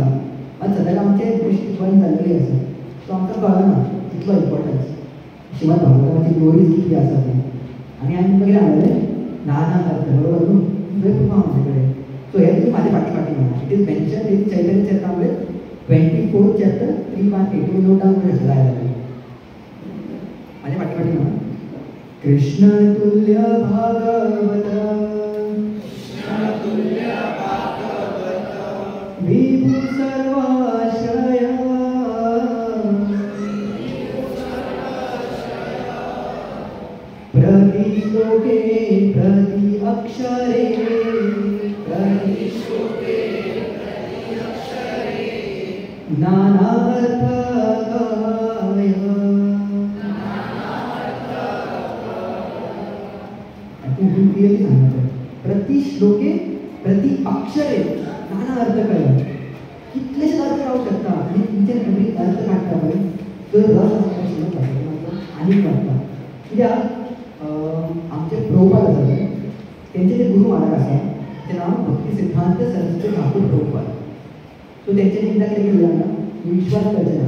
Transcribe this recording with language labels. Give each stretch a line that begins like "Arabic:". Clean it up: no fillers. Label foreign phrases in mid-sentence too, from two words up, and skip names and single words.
Konkani: आनी सद्याक आमचे दृश्टी बंद जाल्ली आसा. सो आमकां कळना तितलो इम्पॉर्टन्स श्रीमद भागवतमाची ग्लोरीज कितली आसा ती. आनी हांवें तुमकां कितें सांगलें नाना अर्थ बरोबर न्हू. थंय प्रूफ आहा म्हाजे कडेन. सो हे तुमी म्हाजे फाटी फाटी म्हणा.
English: It is mention in चैतन्य चरितामृत 24th chapter 318.
Konkani: तुमी नोट डावन करूं शकता जाय जाल्यार. म्हाजे फाटी फाटी म्हणा.
Bangla: কৃষ্ণ তুল্য ভাগবত বিভু সর্বাশ্রয় প্রতি শ্লোকে প্রতি অক্ষরে নানা অর্থকায়.
Marathi: क्लियरली सांगायचं
Bangla: প্রতি শ্লোকে প্রতি অক্ষরে নানা অর্থকায়.
Konkani: कितलेशेच अर्थ रावू शकता. आनी
English: each and every
Konkani: अर्थ काडटा पळय तो रस आसता आनीक वाडटा. कित्याक आमचे प्रभुपाद आसा पळय तेंचे जे गुरू महाराज आसा तें नांव भक्ती सिद्धांत सरस्वती ठाकूर प्रभुपाद. सो तेंच्यांनी एकदां कितें केलें जाणा विश्वास करचें ना.